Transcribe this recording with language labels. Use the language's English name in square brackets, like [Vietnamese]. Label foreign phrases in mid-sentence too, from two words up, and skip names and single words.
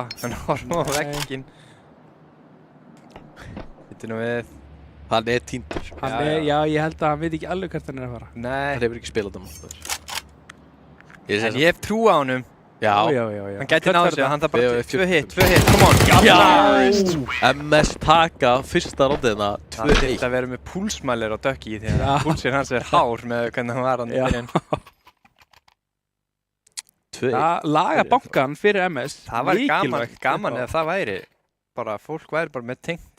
[Icelandic] Hann horfa á Nei. vegginn. Vittu nú við. Hann er týndur. Hann Já, er, já. já, ég held að hann veit ekki alveg hvert hann er að fara. Hann Nei. hefur ekki spilað það. En ég hef trú á honum. Já. Já. Hann gæti náðu sig. Hann það bara Tvö- [English] 2 hit, come on. [Icelandic] Já! MS taka fyrsta róndina Það 2-1. þurfti að vera með púlsmælir á dökki því Já. að púlsinn hans er hár með hvernig hann var hann í Já. byrjun. 2-1. Laga bankan fyrir MS. Það var mikilvægt. gaman eða það væri bara, fólk væri bara með tengt